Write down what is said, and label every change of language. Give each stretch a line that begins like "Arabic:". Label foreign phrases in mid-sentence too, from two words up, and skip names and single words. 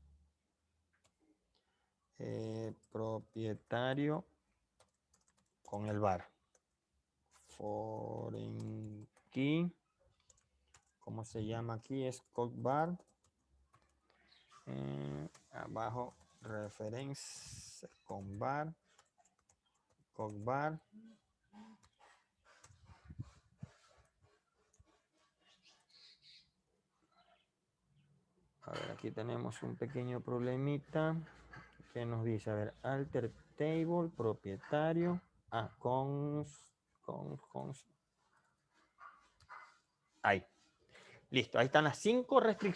Spanish: Propietario con el var.
English: Foreign key.
Spanish: ¿Cómo se llama aquí? Es
English: code var.
Spanish: Abajo referencia con var.
English: Code var.
Spanish: A ver, aquí tenemos un pequeño problemita que nos dice, a ver,
English: alter table,
Spanish: propietario, ahí, listo, ahí están las 5 restricciones.